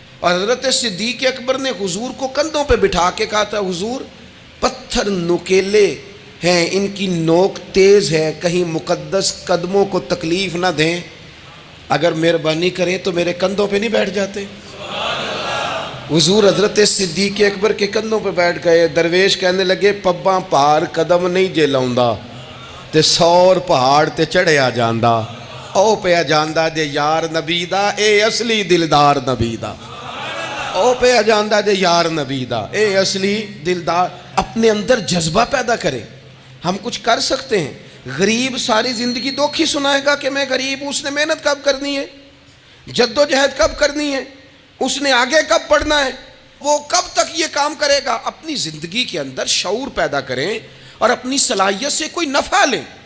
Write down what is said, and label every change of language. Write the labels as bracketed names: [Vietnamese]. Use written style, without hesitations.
[Urdu] اور حضرت صدیق اکبر نے حضور کو کندھوں پہ بٹھا کے کہا تھا حضور پتھر نکیلے ہیں، ان کی نوک تیز ہے، کہیں مقدس قدموں کو تکلیف نہ دیں، اگر مہربانی کریں تو میرے کندھوں پہ نہیں بیٹھ جاتے. حضور حضرت صدیق اکبر کے کندھوں پہ بیٹھ گئے. [Punjabi] درویش کہنے لگے پباں پہاڑ قدم نہیں جے لاؤندا تے 100 پہاڑ تے چڑھیا جاندا، او پیا جاندا جے یار نبی دا اے اصلی دلدار نبی دا، او پیا جاندا جے یار نبی دا اے اصلی دلدار. [Urdu] اپنے اندر جذبہ پیدا کرے. ہم کچھ کر سکتے ہیں. غریب ساری زندگی دکھ ہی سنائے گا کہ میں غریب ہوں. اس نے محنت کب کرنی ہے، جد و جہد کب کرنی ہے، اس نے آگے کب پڑھنا ہے، وہ کب تک یہ کام کرے گا. اپنی زندگی کے اندر شعور پیدا کریں اور اپنی صلاحیت سے کوئی نفع لیں.